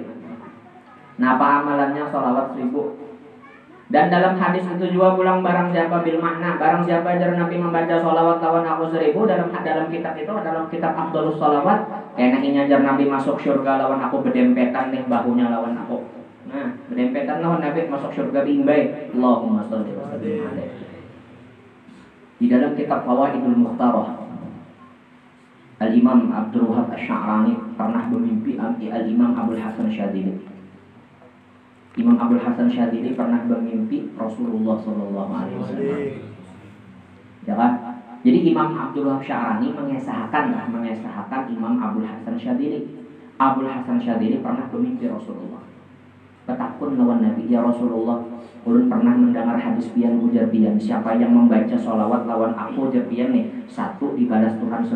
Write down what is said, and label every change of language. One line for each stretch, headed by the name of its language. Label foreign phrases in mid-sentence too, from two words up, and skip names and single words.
Banjar: Napa amalannya sholawat 1000. Dan dalam hadis itu juga pulang barang siapa
Arabic: بالمعنى,
Banjar: barang siapa dari Nabi membaca sholawat lawan aku 1000 dalam kitab itu, dalam kitab Afdhalus Sholawat, enaknya jar Nabi masuk surga lawan aku berdempetan nih bahunya lawan aku. Nah, berdempetan lawan Nabi masuk surga bimbai.
Arabic: اللهم صل وسلم عليه.
Indonesian: Di dalam kitab Fawaidul Mukhtarah, Al-Imam Abdul Wahab Asy-Sya'rani pernah bermimpi Al-Imam Abdul Hasan Syadzili. Imam Abdul Hasan Syadzili pernah bermimpi Rasulullah
Arabic: صلى الله عليه وسلم.
Indonesian: Ya kan? Jadi Imam Abdul Wahab Sya'rani mengesahkan Imam Abdul Hasan Syadzili.
Banjar: Abdul Hasan Syadzili pernah bermimpi Rasulullah. Petakun lawan Nabi,
Arabic: يا رسول الله,
Banjar: ulun pernah mendengar hadis pian ujar pian, siapa yang membaca sholawat lawan aku ujar pian nih, 1 dibalas Tuhan 10.